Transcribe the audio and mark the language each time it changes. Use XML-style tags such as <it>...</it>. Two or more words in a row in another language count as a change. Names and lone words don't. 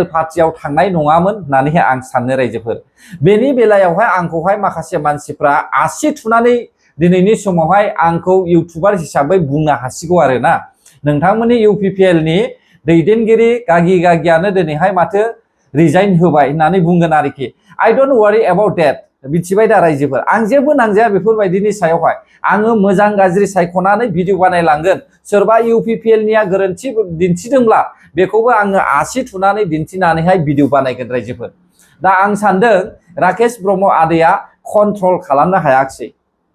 <brx>पार्टियाव थांनाय नङामोन होननानै आं सानो रायजोफोर बेनि बेलायावहाय आंखौहाय माखासे मानसिफ्रा आसि थुनानै दिनैनि समावहाय आंखौ इउटुबार हिसाबै बुंनो हासिगौ आरोना नोंथांमोननि UPPLनि दैदेनगिरि गागियानो दिनैहाय माथो रिजाइन होबाय होननानै बुंगोन आरोखि</brx> <en>I don't worry about that</en> <brx>मिथिबाय दा रायजोफोर आं जेबो नांजाया बेफोरबायदिनि सायावहाय आङो मोजां गाज्रि सायख'नानै भिडिअ बानायलांगोन सोरबा UPPLनिया गोरोन्थि दिन्थिदोंब्ला बेखौबो आङो आसि थुनानै दिन्थिनानैहाय भिडिअ बानायगोन रायजोफोर दा आं सानदों राकेश ब्रह्म आदैया कन्ट्रल खालामनो हायाखिसै</brx>